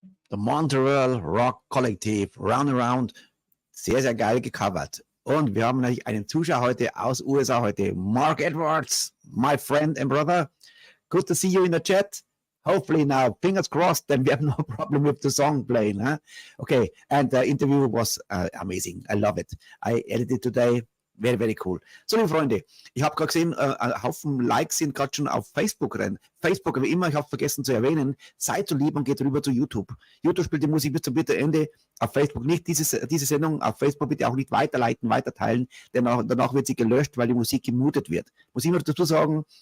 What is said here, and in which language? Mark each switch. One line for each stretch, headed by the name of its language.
English: The Montreal Rock Collective, Round and Round.
German: Sehr, sehr geil gecovert. Und wir haben natürlich einen Zuschauer heute aus USA heute, Mark Edwards,
English: my friend and brother. Good to see you in the chat. Hopefully now, fingers crossed, then we have no problem with the song playing. Huh? Okay, and the interview was amazing. I love it. I edited today. Very, very cool.
German: So, liebe Freunde, ich habe gerade gesehen, ein Haufen Likes sind gerade schon auf Facebook rein. Facebook, wie immer, ich habe vergessen zu erwähnen, seid so lieb und geht rüber zu YouTube. YouTube spielt die Musik bis zum bitteren Ende. Auf Facebook nicht diese Sendung, auf Facebook bitte auch nicht weiterleiten, weiterteilen, denn danach wird sie gelöscht, weil die Musik gemutet wird. Muss ich noch dazu sagen.